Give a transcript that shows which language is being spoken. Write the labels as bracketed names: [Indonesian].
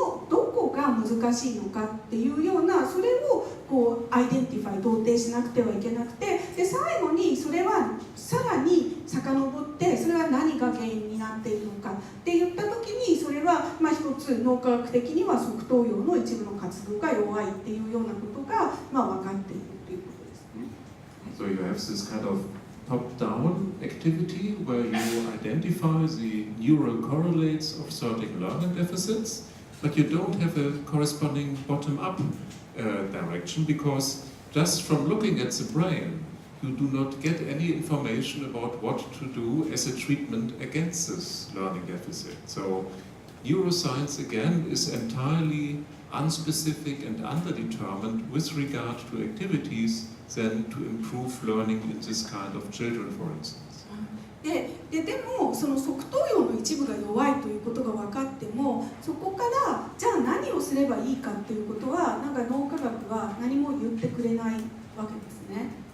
[Japanese] どこが難しいのかっていうような、それをアイデンティファイ、同定しなくてはいけなくて、で最後にそれはさらに遡ってそれは何が原因になっているのかって言った時に、それは一つ脳科学的には側頭葉の一部の活動が弱いっていうようなことが分かっているということですね。 [English] So you have this kind of top-down activity where you identify the neural correlates of certain learning deficits, but you don't have a corresponding bottom-up direction, because just from looking at the brain, you do not get any information about what to do as a treatment against this learning deficit. So neuroscience again is entirely unspecific and underdetermined with regard to activities than to improve learning in this kind of children, for instance. [Japanese] でもその側頭葉の一部が弱いということが分かっても、そこからじゃあ何をすればいいかっていうことは脳科学は何も言ってくれないわけですね。